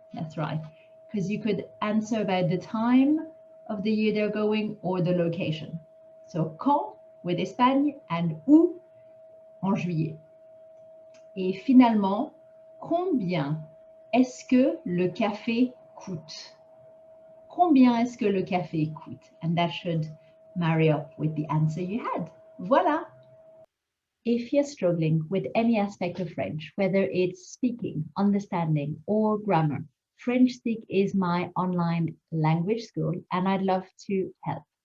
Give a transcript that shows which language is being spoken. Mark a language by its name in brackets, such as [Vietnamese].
[English] That's right, because you could answer about the time of the year they're going or the location. So quand with Espagne and où en juillet. [French] Et finalement, combien est-ce que le café coûte? Combien est-ce que le café coûte? [English] And that should marry up with the answer you had. Voilà. If you're struggling with any aspect of French, whether it's speaking, understanding, or grammar, French Speak is my online language school and I'd love to help.